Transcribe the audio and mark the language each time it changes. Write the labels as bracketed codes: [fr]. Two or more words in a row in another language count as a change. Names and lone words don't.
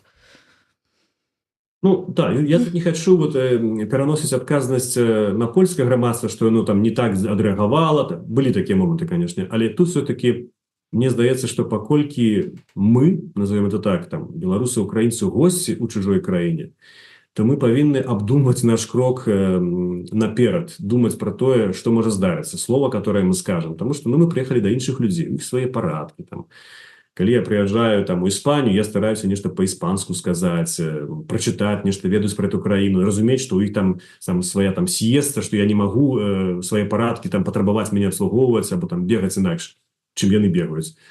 [be] Ну, да, я тут не хочу вот пераносіць адказнасць на польскае грамадства, што оно там не так адрэагавала. Былі такія моманты, конечно, але тут все-таки мне здаецца, што паколькі мы, [ru] назовем это так, [be] там, беларусы, украінцы, госці ў чужой краіне, то мы павінны абдумаць наш крок наперад, думаць про тое, што можа здарыцца, [ru] слова, которое мы скажем, потому что мы приехали до іншых людзей, у іх свае парадкі там. [be] Калі я приезжаю там у Іспанію, я стараюся нешта [ru] по-іспанску сказаць, прочитать [be] нешта, ведаць про эту краіну, разумець, што у іх там свая там сіеста, што я не магу свае парадкі там патрабаваць мяне абслугоўваць або там бегаць інакш, чым яны бегаюць.